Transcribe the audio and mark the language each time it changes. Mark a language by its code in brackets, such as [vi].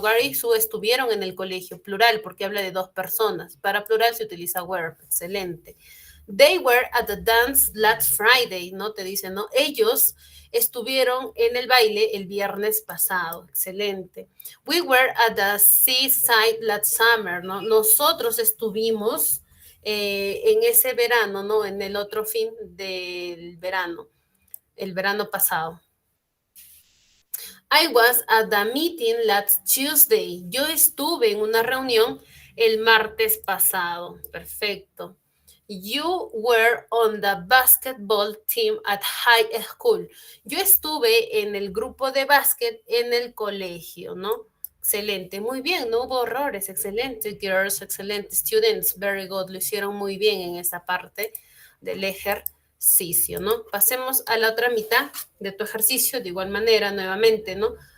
[es] Gary y Sue estuvieron en el colegio, plural, porque habla de dos personas. Para plural se utiliza were, excelente. [en] They were at the dance last Friday, ¿no? [es] Te dice, ¿no? Ellos estuvieron en el baile el viernes pasado, excelente. [en] We were at the seaside last summer, ¿no? [es] Nosotros estuvimos en ese verano, ¿no? En el otro fin del verano, el verano pasado. [en] I was at the meeting last Tuesday. [es] Yo estuve en una reunión el martes pasado. Perfecto. [en] You were on the basketball team at high school. [es] Yo estuve en el grupo de básquet en el colegio, ¿no? Excelente, muy bien, no hubo errores, excelente, girls, excelente, students, [en] very good, [es] lo hicieron muy bien en esa parte del ejercicio, ¿no? Pasemos a la otra mitad de tu ejercicio, de igual manera, nuevamente, ¿no?